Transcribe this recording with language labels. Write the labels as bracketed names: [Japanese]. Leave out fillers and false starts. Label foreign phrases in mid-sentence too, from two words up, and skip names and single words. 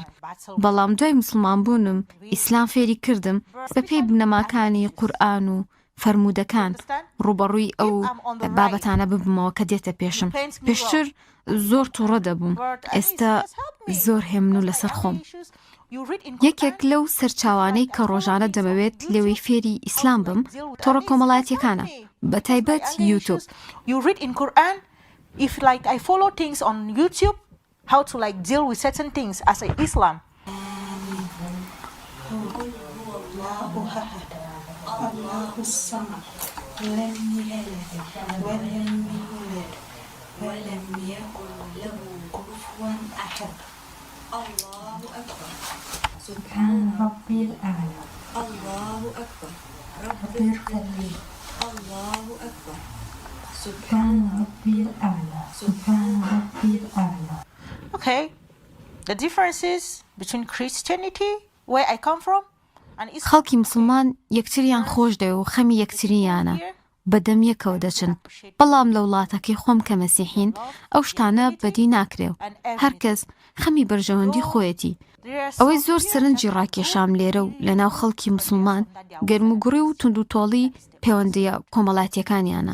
[Central Kurdish] بەڵام دوای مسلمان بوونم ئیسلام فێری کردم بە پێی بنەماکانی قورئان و فەرموودەکان ڕووبەڕووی ئەو بابەتانە ببمەوە کە دێتە پێشم. پێشتر زۆر تووڕە دەبووم ئێستا زۆر هێمن و لەسەر خۆم. یەکێک لەو سەرچاوانەی کە ڕۆژانە دەمەوێت لێوەی فێری ئیسلام بم تۆڕە کۆمەڵایەتیەکانە بە تایبەت یوتیوب. [English] You read in Quran, if like I follow things on YouTube, how to like deal with certain things as a Islam. [Arabic] الله الصمد لم يلد ولم يولد ولم يكن له كفوا أحد. الله أكبر سبحان ربي الأعلى. الله أكبر ربي الكريم. الله أكبر سبحان ربي الأعلى. سبحان ربي الأعلى. [English] Okay, the differences between Christianity, where I come from, and Islam. [Central Kurdish] خەڵکی مسلمان یەکتریان خۆش دەوێ و خەمی یەکتریانە بەدەم یەکەوە دەچن. بەڵام لە وڵاتەکەی خۆم کە مەسیحین ئەو شتانە بەدی ناکرێ و هەرکەس خەمی بەرژەوەندی خۆیەتی. ئەوەی زۆر سەرنجی ڕاکێشام لێرە و لە ناو خەڵکی مسلمان گەرموگوڕی و تونند و تۆڵی پەیوەندیە کۆمەڵایەتیەکانیانە.